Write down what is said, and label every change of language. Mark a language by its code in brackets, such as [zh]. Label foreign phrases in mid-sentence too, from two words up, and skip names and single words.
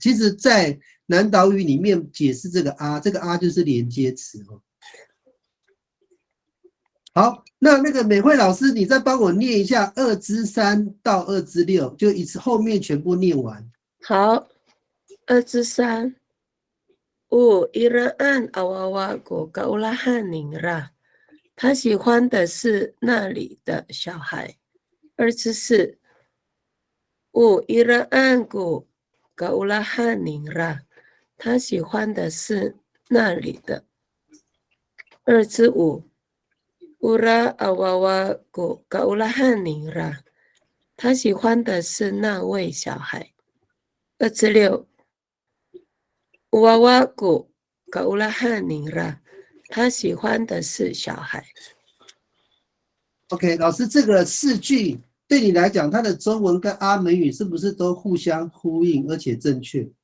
[zh] 其实，在南岛语里面解释这个啊就是连接词哦。好，那个美惠老师，你再帮我念一下2之3到2之6，就一次后面全部念完。 [ami] 好，2之 3。Iraan awawa go kaulahan ningra， [zh] 他喜欢的是那里的小孩。2之 [ami] 4。Iraan go kaulahan ningra， [zh] 他喜欢的是那里的。2之 5。 [ami] Ura awawa go kaulahan ningra， [zh] 他喜欢的是那位小孩。2之6。 [ami] 娃娃狗狗拉汉宁啦， [zh] 他喜欢的是小孩。 OK， 老师，这个4句对你来讲，它的中文跟阿美语是不是都互相呼应，而且正确？